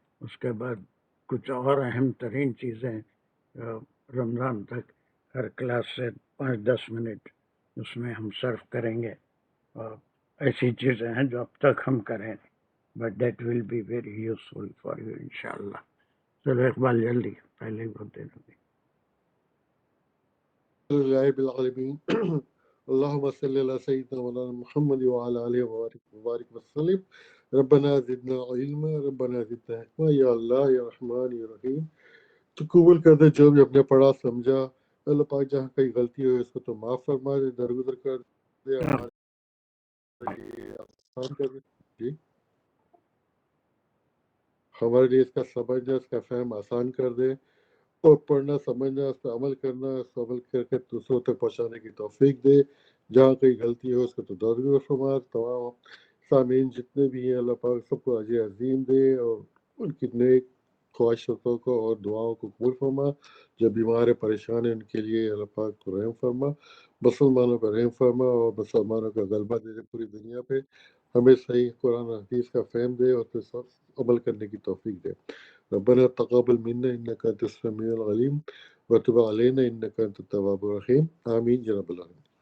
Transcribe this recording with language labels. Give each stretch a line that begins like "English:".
Urdu: اس کے بعد کچھ اور اہم ترین چیزیں رمضان تک ہر کلاس سے 5-10 منٹ اس میں ہم صرف کریں گے. ایسی چیزیں ہیں جو اب تک ہم کریں,
English: but that will be very useful for you
Urdu: انشاءاللہ. چلو اقبال جلدی پہلے ہی بولتے رہے.
Arabic: اللهم صل على سيدنا مولانا محمد وعلى آله وبارك وسلم. ربنا زدنا علما, ربنا زدنا حکمہ.
Urdu: یا اللہ یا رحمان یا رحیم, تو قبول کر دے جو بھی اپنے پڑھا سمجھا. اللہ پاک جہاں کئی غلطی ہوئی اس کو تو معاف فرما دے, درگزر کر دے, ہمارے لیے آسان کر دے. جی ہمارے لیے اس کا سمجھنا, اس کا فہم آسان کر دے, اور پڑھنا سمجھنا, اس پہ عمل کرنا, اس پہ عمل کر کے دوسروں تک پہنچانے کی توفیق دے. جہاں کوئی غلطی ہو اس کو تو درگزر فرما. تمام سامعین جتنے بھی ہیں اللہ پاک سب کو اجر عظیم دے, اور ان کی نیک خواہشاتوں کو اور دعاؤں کو قبول فرما. جو بیمار پریشان ہیں ان کے لیے اللہ پاک کو رحم فرما. مسلمانوں کا رحم فرما, اور مسلمانوں کا غلبہ دے دے پوری دنیا پہ. ہمیں صحیح قرآن و حدیث کا فہم دے اور پھر سب عمل کرنے کی توفیق دے.
Arabic: ربنا تقبل منا انك انت السميع العليم وتب علينا انك انت التواب الرحيم آمین یا رب العالمین.